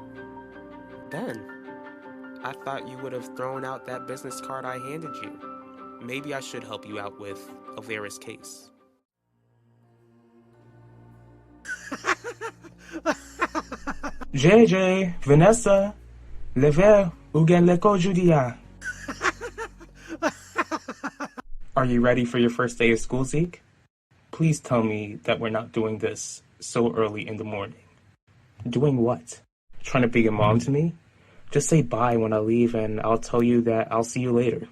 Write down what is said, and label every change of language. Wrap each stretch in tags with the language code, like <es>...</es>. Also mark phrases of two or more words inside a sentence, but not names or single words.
<en>Ben, I thought you would have thrown out that business card I handed you. Maybe I should help you out with Avera's case.</en> <ht>JJ, Vanessa, lever ou gen l'école judia.</ht> <en>Are you ready for your first day of school, Zeke? Please tell me that we're not doing this so early in the morning. Doing what? Trying to be a mom to me? Just say bye when I leave and I'll tell you that I'll see you later.</en>